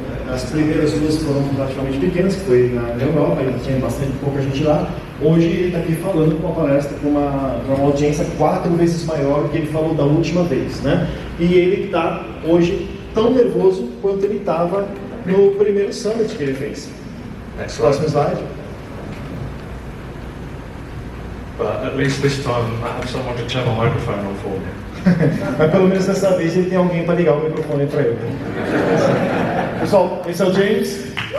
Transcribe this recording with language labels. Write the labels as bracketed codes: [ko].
[pt] As primeiras duas foram relativamente pequenas, que foi na Europa, ainda tinha bastante pouca gente lá. Hoje ele está aqui falando com uma palestra com uma audiência 4 vezes maior do que ele falou da última vez, né? E ele está hoje tão nervoso quanto ele estava no primeiro summit que ele fez. Próximo slide. [en] But at least this time I have someone to turn my microphone on for me. [pt] Mas pelo menos dessa vez ele tem alguém para ligar o microfone para ele. Pessoal, esse é o James.